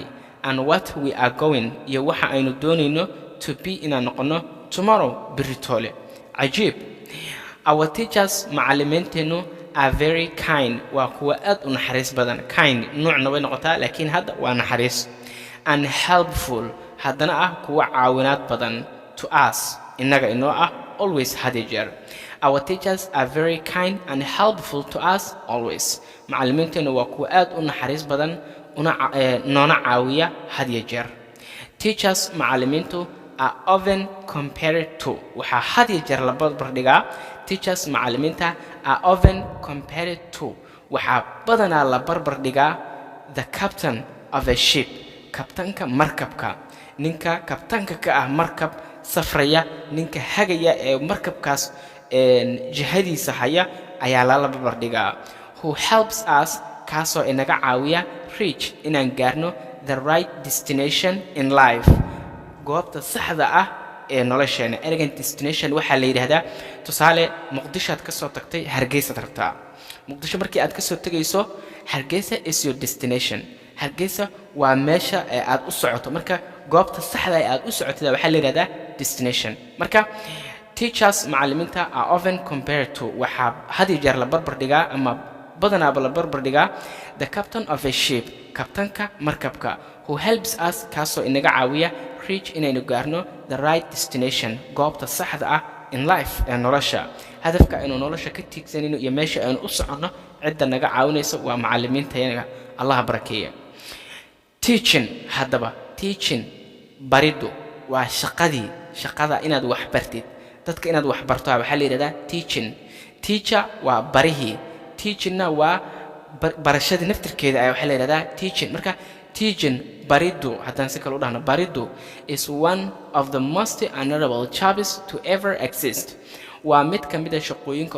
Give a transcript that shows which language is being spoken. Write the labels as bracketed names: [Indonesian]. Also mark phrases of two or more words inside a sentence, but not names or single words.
[English] And what we are going, [Somali] iyo waxa aynu doonayno [English] to be [Somali] inay noqono tomorrow, beritole. Cajiib. [English] Our teachers, macallimiinteenu, are very kind, [Somali] waa kuwa aad u naxariis badan. Kind nuucna way noqotaa laakiin hadda waa naxariis. [English] And helpful, [Somali] haddana ah kuwa caawinaad badan [English] to us, [Somali] inaga inoo ah always had a jeer. [English] Our teachers are very kind and helpful to us always. [Somali] macallimiinteenu waa kuwa aad u naxariis badan noona caawiya had iyo jeer. [English] Teachers, macallimiintu, are often compared to [Somali] waxaa had iyo jeer la barbar dhigaa teachers macallimiinta [English] are often compared to [Somali] waxaa badanaa la barbar dhigaa [English] the captain of a ship [Somali] kabtanka markabka ninka kabtanka ka ah markab safraya ninka hagaya ee markabkaas jihadiisa haya ayaa la barbar dhigaa [English] who helps us [Somali] kaasoo inaga caawiya reach inaan gaarno [English] the right destination in life [Somali] goobta saxda ah ee nolosheena ergan destination waxaa la yiraahdaa tusaale muqdisho aad ka soo tagtay hargeysa tartaa muqdisho markii aad ka soo tagayso hargeysa [English] is your destination [Somali] hargeysa waa meesha aad u socoto marka goobta saxda ah aad u socotida waxaa la yiraahdaa destination marka teachers macallimiinta [English] are often compared to [Somali] waxaa had iyo jeer la barbar dhigaa ama badanaaba la barbar dhigaa [English] the captain of a ship [Somali] kabtanka markabka [English] who helps us [Somali] kaasoo inaga caawiya reach inaynu gaarno [English] the right destination [Somali] goobta saxda ah [English] in life [Somali] ee nolosha hadafka aynu nolosha ka tiigsanayno iyo meesha aynu u soconno cidda naga caawinaysa waa macallimiintayaga allah barakeeya teaching haddaba teaching baridu waa shaqada inaad wax bartid dadka inaad wax barto waxaa la yiraahdaa [English] teaching teacher [Somali] waa barihii teachingna waa barashada naftirkeeda ayaa waxaa la yiraahdaa teaching marka teaching baridu haddaan si kale u dhahno baridu [English] is one of the most honorable jobs to ever exist [Somali] waa mid ka mid ah shaqooyinka